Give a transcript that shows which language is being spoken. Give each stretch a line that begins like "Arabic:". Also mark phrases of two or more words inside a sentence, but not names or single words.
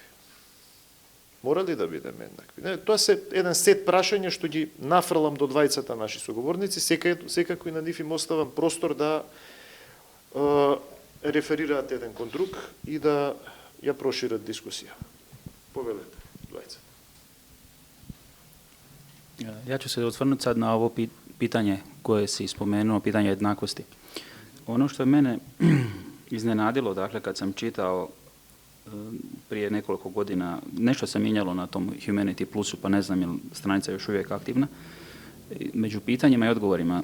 Macedonian: Мора ли да бидеме еднакви? Не, тоа се еден сет прашања што ги нафрлам до двајцата наши соговорници, секако и на нив им оставам простор да реферираат еден кон друг и да ја прошират дискусија. Повелете, двајца.
Croatian: Ja ću se osvrnuti sad na ovo pitanje koje si spomenuo, pitanje jednakosti. Ono što je mene iznenadilo, dakle, kad sam čitao prije nekoliko godina, nešto se mijenjalo na tom Humanity Plusu, pa ne znam je li stranica još uvijek aktivna, među pitanjima i odgovorima.